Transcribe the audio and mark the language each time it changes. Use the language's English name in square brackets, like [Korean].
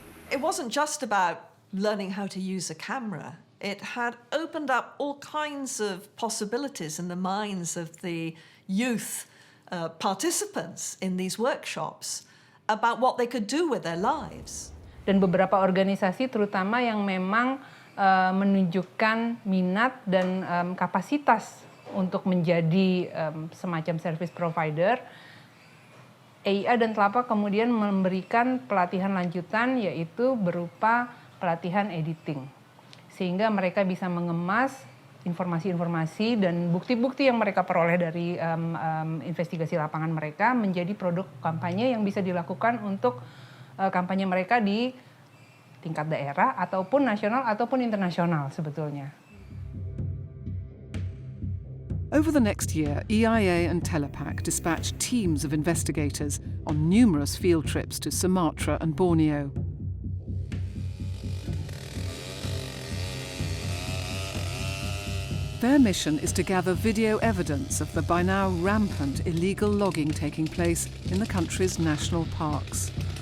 [English] It wasn't just about learning how to use a camera. It had opened up all kinds of possibilities in the minds of the youth participants in these workshops about what they could do with their lives. [Indonesian] Dan beberapa organisasi terutama yang memang menunjukkan minat dan kapasitas untuk menjadi semacam service provider, EIA dan Telapak kemudian memberikan pelatihan lanjutan yaitu berupa pelatihan editing. Sehingga mereka bisa mengemas informasi-informasi dan bukti-bukti yang mereka peroleh dari investigasi lapangan mereka menjadi produk kampanye yang bisa dilakukan untuk kampanye mereka di tingkat daerah ataupun nasional ataupun internasional sebetulnya. [English] Over the next year, EIA and Telapak dispatched teams of investigators on numerous field trips to Sumatra and Borneo. Their mission is to gather video evidence of the by now rampant illegal logging taking place in the country's national parks.